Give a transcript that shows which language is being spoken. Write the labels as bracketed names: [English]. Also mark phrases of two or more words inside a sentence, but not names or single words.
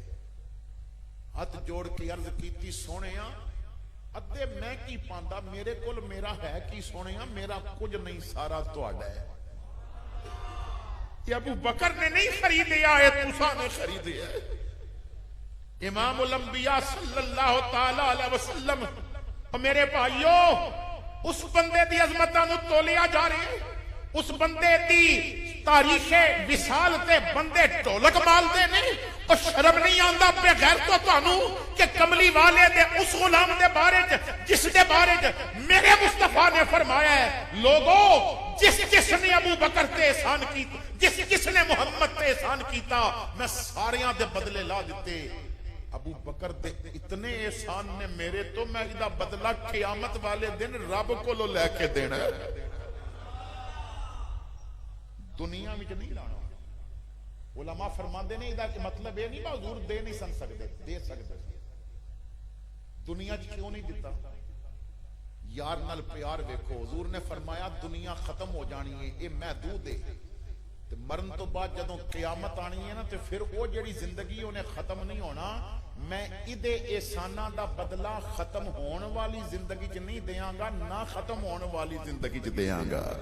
[Punjabi] ہتھ جوڑ کے عرض کی سونے ادھے میں کی پاندا، میرے کول میرا ہے کی سونے، میرا کچھ نہیں سارا تہاڈا ہے. ابو بکر نے نہیں خریدیا ہے، تساں نے خریدیا ہے. [Arabic] امام الانبیاء صلی اللہ تعالیٰ علیہ وسلم. [Punjabi] میرے بھائیو اس بندے دی عظمتاں نوں تولیا جا رہی ہے. اس بندے دی تاریخ وصال تے بندے ڈھولک مالدے نے. اور شرم نہیں آندا بےغیر تو تہانوں کہ کملی والے دے اس غلام دے بارے چ جس دے بارے چ میرے مصطفیٰ نے فرمایا ہے لوگوں جس جس نے ابو بکر تے احسان کیتا، جس جس نے محمد تے احسان کیتا، میں ساریاں دے بدلے لا دتے. ابو بکر دے اتنے احسان نے میرے تو میں ایہدا بدلہ قیامت والے دن رب کولوں لے کے دینا ہے، دنیا میں نہیں لانا. علماء فرماتے نے ایہدا مطلب یہ نہیں حضور دے نہیں سکتے، دے سکتے دنیا چ کیوں نہیں دتا. یار نال پیار ویکھو، حضور نے فرمایا دنیا ختم ہو جانی ہے، یہ محدود ہے. تے مرن تو بعد جدوں قیامت آنی ہے نا، تو فیر وہ جہڑی زندگی انہیں ختم نہیں ہونا، میں ایہدے احساناں دا بدلہ ختم ہونے والی زندگی چ نہیں دیں گا، نا ختم ہونے والی زندگی چ دیں گا.